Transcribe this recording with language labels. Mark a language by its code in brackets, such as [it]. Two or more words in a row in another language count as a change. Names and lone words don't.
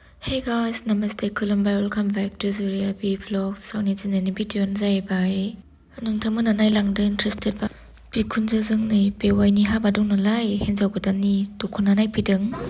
[en] Hey guys, Namaste, Khulumbai, welcome back to Zuriya B Vlogs. [brx] Soni दिनैनि भिडिअ'आनो जाहैबाय नोंथांमोना नायलांदो इन्ट्रेस्टेड बा बिखुनजोजों नै बेवाइनि हाबा दं नालाय हिन्जाव गोदाननि दख'ना नायफैदों।